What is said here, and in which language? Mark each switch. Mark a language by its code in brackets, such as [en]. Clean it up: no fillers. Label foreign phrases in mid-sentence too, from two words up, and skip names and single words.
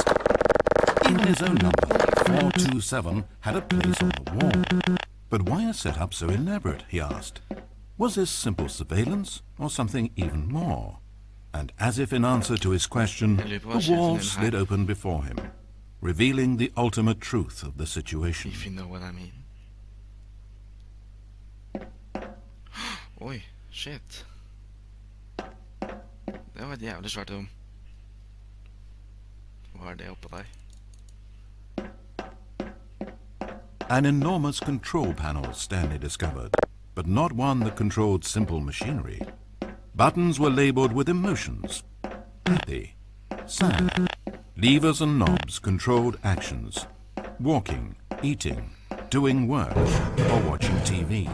[en] Even his own number, 427, had a place on the wall. But why a setup so elaborate, he asked. Was this simple surveillance, or something even more? And as if in answer to his question, the wall slid open before him, revealing the ultimate truth of the situation. If you know what I mean. Oi, shit. [no] Det var et jævlig svært rom. Hva det oppe der? [en] An enormous control panel Stanley discovered, but not one that controlled simple machinery. Buttons were labeled with emotions. Happy, sad. Levers and knobs controlled actions. Walking, eating, doing work, or watching TV.